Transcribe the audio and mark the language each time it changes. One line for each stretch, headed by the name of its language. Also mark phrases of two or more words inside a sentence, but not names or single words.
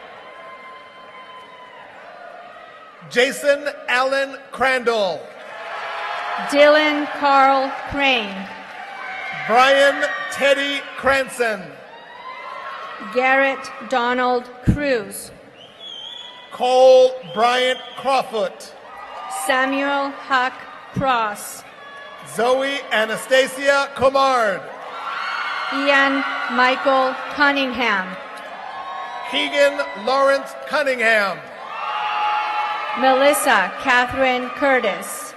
English: Jason Allen Crandall. Dylan Carl Crane. Brian Teddy Cranston. Garrett Donald Cruz. Cole Bryant Crawford. Samuel Huck Cross. Zoe Anastasia Comard. Ian Michael Cunningham. Keegan Lawrence Cunningham. Melissa Catherine Curtis.